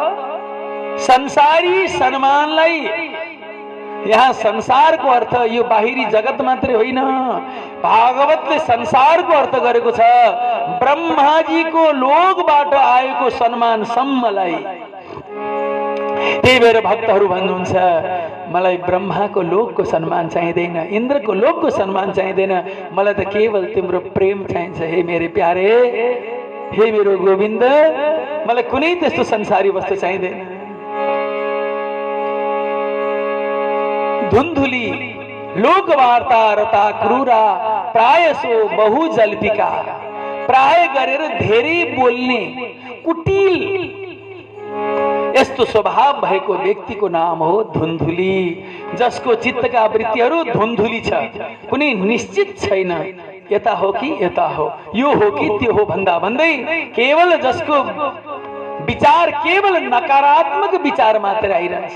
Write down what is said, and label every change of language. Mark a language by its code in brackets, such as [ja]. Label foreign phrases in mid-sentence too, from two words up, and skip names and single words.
[ne] संसारी सम्मानलाई, यहाँ संसारको अर्थ यो बाहिरी जगत मात्रै होइन, भागवतले संसारको अर्थ गरेको छ ब्रह्माजीको लोकबाट आएको सम्मान सम्मलाई। त्यही भएर भक्तहरू भन्नुहुन्छ मलाई ब्रह्माको लोकको सम्मान चाहिँदैन, इन्द्रको लोकको सम्मान चाहिँदैन, मलाई त केवल तिम्रो प्रेम चाहिन्छ। [hi] हे मेरे प्यारे, [ne] हे मेरो गोविन्द, मलाई कुनै त्यस्तो संसारी वस्तु चाहिँदैन। [sa] धुन्धुली लोकवार्ता रता क्रूरा प्रायसो बहु जल्पिका। [ne] प्राय गरेर धेरै बोल्ने कुटिल यस्तो स्वभाव भएको व्यक्तिको नाम हो धुन्धुली, जसको चित्तका वृत्तिहरू धुन्धुली छ, कुनै निश्चित छैन, यता हो कि यता हो, यो हो कि त्यो हो भन्दा भन्दै केवल जसको विचार केवल नकारात्मक विचार मात्र आइरहन्छ।